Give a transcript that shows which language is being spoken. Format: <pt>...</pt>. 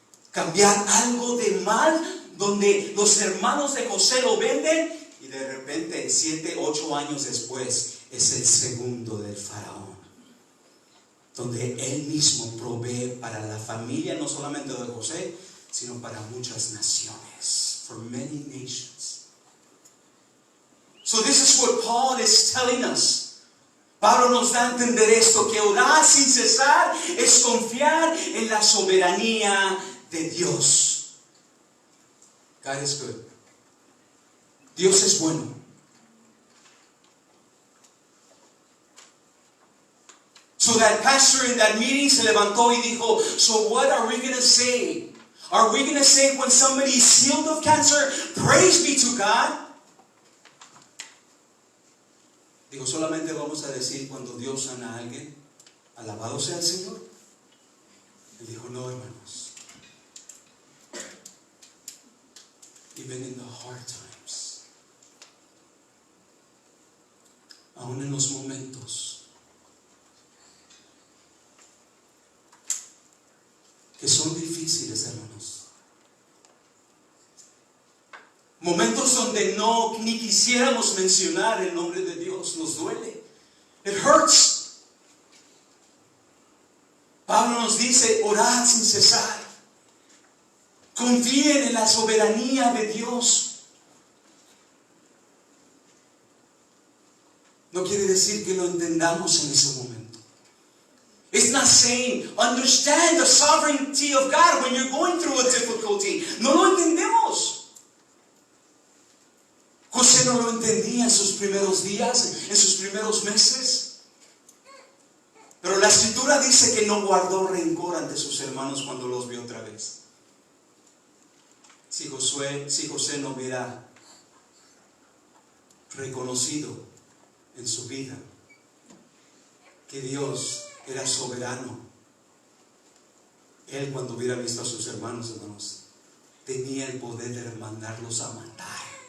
<es>Cambiar algo de mal, donde los hermanos de José lo venden y de repente 7, 8 años después es el segundo del faraón, donde él mismo provee para la familia no solamente de José, sino para muchas naciones,</es> <en>for many nations. So this is what Paul is telling us.</en> <es>Pablo nos da a entender esto, que orar sin cesar es confiar en la soberanía de Dios.</es> <en>God is good.</en> <es>Dios es bueno.</es> <en>So that pastor in that meeting</en> <es>se levantó y dijo,</es> <en>so what are we going to say? Are we going to say when somebody is healed of cancer, praise be to God?</en> <es>Digo, solamente vamos a decir cuando Dios sana a alguien, alabado sea el Señor. Él dijo, no, hermanos.</es> <en>Even in the hard times,</en> <es>aún en los momentos que son difíciles, hermanos, momentos donde no ni quisiéramos mencionar el nombre de Dios, nos duele.</es> <en>It hurts.</en> <es>Pablo nos dice, orad sin cesar. Confíen en la soberanía de Dios. No quiere decir que lo entendamos en ese momento.</es> <en>It's not saying understand the sovereignty of God when you're going through a difficulty.</en> <es>No lo entendemos. José no lo entendía en sus primeros días, en sus primeros meses. Pero la escritura dice que no guardó rencor ante sus hermanos cuando los vio otra vez. Si José no hubiera reconocido en su vida que Dios era soberano, él cuando hubiera visto a sus hermanos, tenía el poder de mandarlos a matar.</es>